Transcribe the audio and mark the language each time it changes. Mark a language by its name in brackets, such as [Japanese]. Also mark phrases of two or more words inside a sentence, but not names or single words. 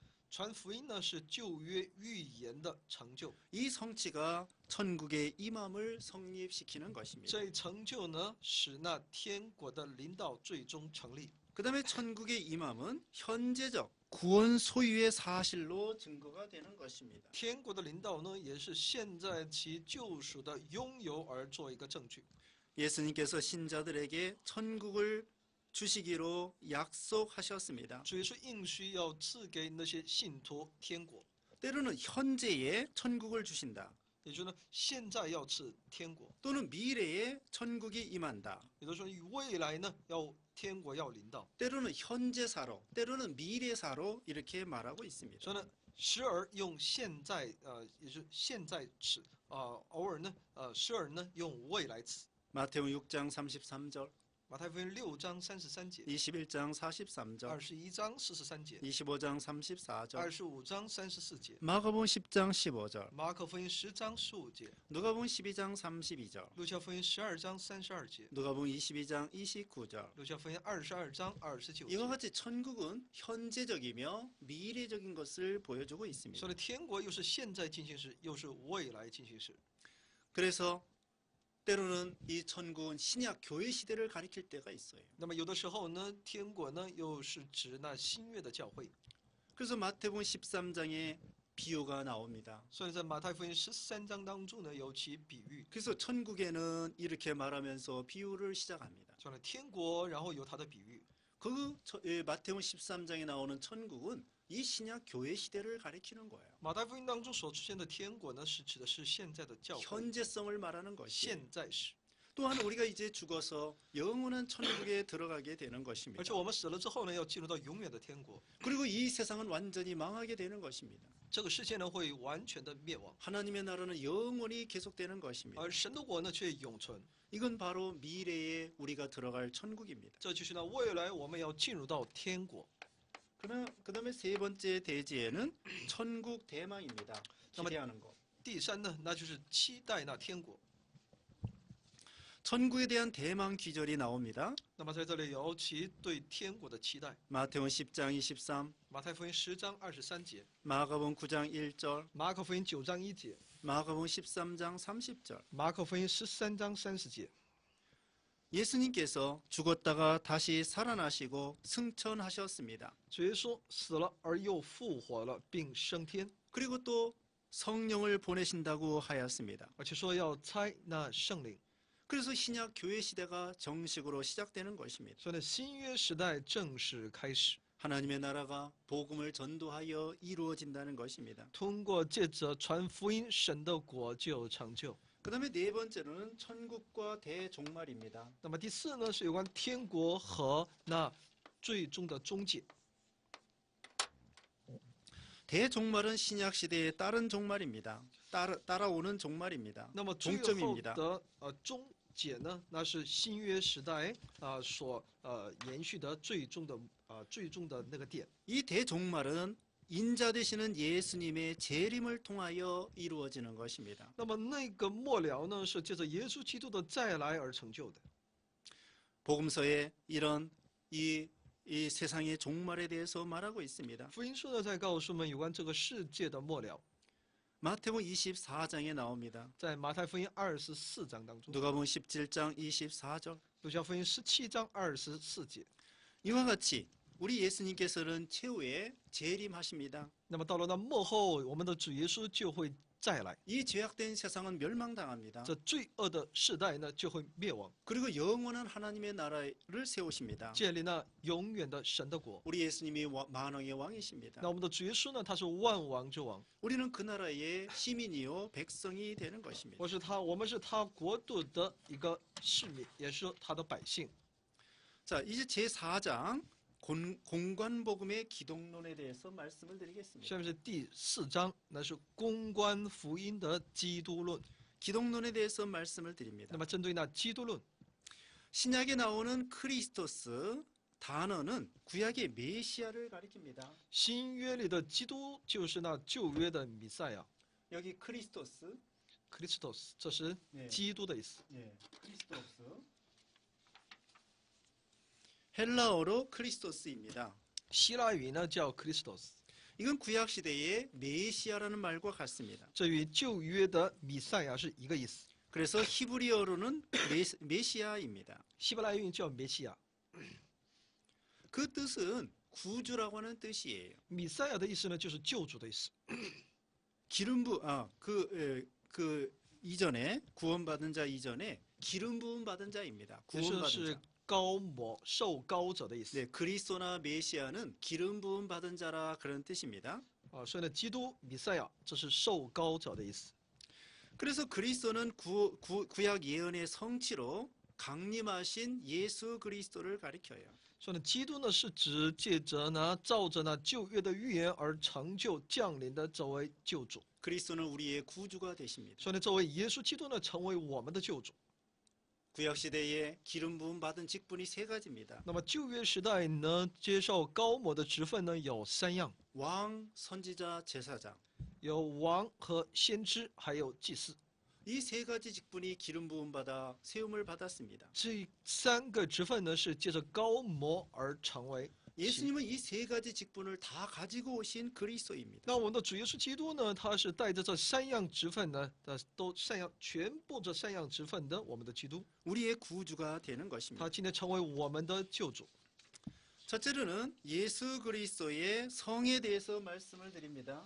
[Chinese] 传福音呢是旧约预言的成就， [Korean] 이 성취가 천국의 임함을 성립시키는 것입니다. [Chinese] 这一成就呢使那天国的临到最终成立。 [Korean] 그다음에 천국의 임함은 현재적 구원 소유의 사실로 증거가 되는 것입니다. [Chinese] 天国的临到呢，也是现在其救赎的拥有而做一个证据。 [Korean] 예수님께서 신자들에게 천국을 주시기로 약속하셨습니다. [Chinese] 主耶稣应许要赐给那些信徒天国， [Korean] 때로는 현재에 천국을 주신다. [Chinese] 也就是呢，现在要赐天国， [Korean] 또는 미래에 천국이 임한다. [Chinese] 也就是说未来呢要天国要临到。 [Korean] 때로는 현재사로, 때로는 미래사로 이렇게 말하고 있습니다. [Chinese] 所以呢，时而用现在也是现在词偶尔呢时而呢用未来词。 [Korean] 마태복음 6장 33절, [Chinese] 马太福音6章33节， [Korean] 21장 43절, [Chinese] 21 章43节， [Korean] 25장 34절, [Chinese] 25 章34节， [Korean] 마가복음 10장 15절, [Chinese] 马可福音10章15节， [Korean] 누가복음 12장 32절, [Chinese] 路加福音12章32节， [Korean] 누가복음 22장 29절. [Chinese] 路加福音22章29 [Korean] 이와 [Chinese] 节。 [Korean] 같이 천국은 현재적이며 미래적인 것을 보여주고 있습니다. [Chinese] 所以天国又是现在进行时，又是未来进行时。 [Korean] 그래서 때로는 이 천국은 신약 교회 시대를 가리킬 때가 있어요. [Chinese] 那么有的时候呢，天国呢又是指那新约的教会。 [Korean] 그래서 마태복음 13장에 비유가 나옵니다. [Chinese] 所以在马太福音13章当中呢，有其比喻， [Korean] 그래서 천국에는 이렇게 말하면서 비유를 시작합니다. [Chinese] 说了天国，然后有它的比喻。 [Korean] 마태복음 13장에 나오는 천국은 이 신약 교회 시대를 가리키는 거예요. [Chinese] 马太福音当中所出现的天国呢，是指的是现在的教会， [Korean] 현재성을 말하는 것이. [Chinese] 现在时。 [Korean] 또한 우리가 이제 죽어서 영원한 천국에 들어가게 되는 것입니다. [Chinese] 而且我们死了之后呢，要进入到永远的天国。 [Korean] 그리고 이 세상은 완전히 망하게 되는 것입니다. [Chinese] 这个世界呢会完全的灭亡， [Korean] 하나님의 나라는 영원히 계속되는 것입니다. [Chinese] 而神的国呢却永存。 [Korean] 이건 바로 미래에 우리가 들어갈 천국입니다. [Chinese] 这就是呢未来我们要进入到天国。 [Korean] 그다음에 세 번째 대지에는 천국 대망입니다. 기대하는 것. [Chinese] 第三呢，那就是期待那天国。 [Korean] 천국에 대한 대망 귀절이 나옵니다. [Chinese] 那么在这里有其对天国的期待。 [Korean] 마태복음 10장 23, [Chinese] 马太福音10章23节， [Korean] 마가복음 9장 1절, [Chinese] 马可福音9章1节， [Korean] 마가복음 13장 30절. [Chinese] 马可福音13章30节。 [Korean] 예수님께서 죽었다가 다시 살아나시고 승천하셨습니다. [Chinese] 主耶稣死了而又复活了，并升天， [Korean] 그리고 또 성령을 보내신다고 하였습니다. [Chinese] 而且说要差那圣灵。 [Korean] 그래서 신약 교회 시대가 정식으로 시작되는 것입니다. [Chinese] 所以呢，新约时代正式开始， [Korean] 하나님의 나라가 복음을 전도하여 이루어진다는 것입니다. [Chinese] 通过借着传福音，神的国就成就。 [Korean] 그다음에 네 번째로는 천국과 대종말입니다. [Chinese] 那么第四呢，是有关天国和那最终的终结。 [Korean] 대종말은 신약 시대의 다른 종말입니다. 따라오는 종말입니다. [Chinese] 那么最后 [Korean] 종점입니다. [Chinese] 的终结呢，那是新约时代所延续的最终的那个点。 [Korean] 이 대종말은 인자 되시는 예수님의 재림을 통하여 이루어지는 것입니다. [Chinese] 那么那个末了呢，是借着耶稣基督的再来而成就的。 [Korean] 복음서에 이런 이 세상의 종말에 대해서 말하고 있습니다. [Chinese] 福音书呢，在告诉我们有关这个世界的末了， [Korean] 마태복음 24장에 나옵니다. [Chinese] 在马太福音24章当中， [Korean] 누가복음 17장 24절. [Chinese] 路加福音17章24节。 [Korean] 이와 같이 우리 예수님께서는 최후에 재림하십니다. [Chinese] 那么到了那末后，我们的主耶稣就会再来， [Korean] 이 죄악된 세상은 멸망당합니다. [Chinese] 这罪恶的世代呢就会灭亡， [Korean] 그리고 영원한 하나님의 나라를 세우십니다. [Chinese] 建立那永远的神的国。 [Korean] 우리 예수님이 만왕의 왕이십니다. [Chinese] 那我们的主耶稣呢，他是万王之王， [Korean] 우리는 그 나라의 시민이요 백성이 되는 것입니다. [Chinese] 我们是他国度的一个市民，也是他的百姓。 [Korean] 자, 이제 제4장 공관복음의 기독론에 대해서 말씀을 드리겠습니다. [Chinese] 下面是第4章，那是公关福音的基督论。 [Korean] 기독론에 대해서 말씀을 드립니다. [Chinese] 那么针对那基督论， [Korean] 신약에 나오는 크리스토스 단어는 구약의 메시아를 가리킵니다. [Chinese] 新约里的基督就是那旧约的弥赛亚 [Korean] 여기 크리스토스, [Chinese] Christos，这是 [Korean] 네. [Chinese] 基督的意思。 [Korean] 크리스토스. 헬라어로 크리스토스입니다. [Chinese] 希腊语呢叫 Christos， [Korean] 이건 구약 시대의 메시아라는 말과 같습니다. [Chinese] 这与旧约的弥赛亚是一个意思。 [Korean] 그래서 히브리어로는 메시아입니다. [Chinese] 希伯来语叫梅西亚， [Korean] 그 뜻은 구주라고 하는 뜻이에요. [Chinese] 弥赛亚的意思呢就是救主的意思。 [Korean] 그 이전에 구원받은 자 이전에 기름 부음 받은 자입니다. [Chinese] 也就 [Korean] 구원받은 [Chinese] 是 [Korean] 자. [Chinese] 高摩受高者的意思。 [Korean] 네, 그리스도나 메시아는 기름 부음 받은 자라 그런 뜻입니다. [Chinese] 所以呢，基督弥赛亚这是受高者的意思。 [Korean] 그래서 그리스도는 구약 예언의 성취로 강림하신 예수 그리스도를 가리켜요. [Chinese] 所以呢，基督呢是指借着呢照着呢旧约的预言而成就降临的这位救主。 [Korean] 그리스도는 우리의 구주가 되십니다. [Chinese] 所以呢，这位耶稣基督呢成为我们的救主。 [Korean] 구약 시대에 기름 부음 받은 직분이 세 가지입니다. [Chinese] 那么旧约时代呢，接受高摩的职分呢有3样， [Korean] 왕, 선지자, 제사장. [Chinese] 有王和先知，还有祭司。 [Korean] 이 세 가지 직분이 기름 부음 받아 세움을 받았습니다. [Chinese] 这3个职分呢是借着高摩而成为。 [Korean] 예수님은 이 세 가지 직분을 다 가지고 오신 그리스도입니다. [Chinese] 那我们的主耶稣基督呢，他是带着这3样职分呢，全部这3样职分的我们的基督， [Korean] 우리의 구주가 되는 것입니다. [Chinese] 他今天成为我们的救主。 [Korean] 첫째로는 예수 그리스도의 성에 대해서 말씀을 드립니다.